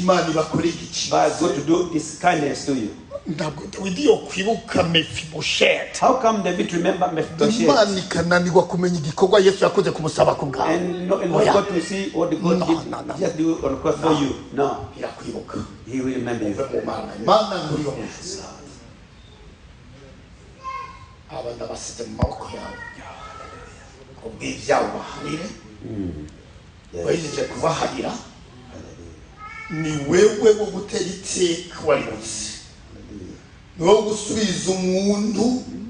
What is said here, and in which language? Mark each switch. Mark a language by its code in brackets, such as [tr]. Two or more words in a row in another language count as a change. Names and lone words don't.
[en] But God to do this kindness to you. How come David remember Mephibosheth? And not God to see what God did just do on the cross for you. No. He will remember you. [rn] Ni wewe wo gutera iteka waribuze no gusubiza umuntu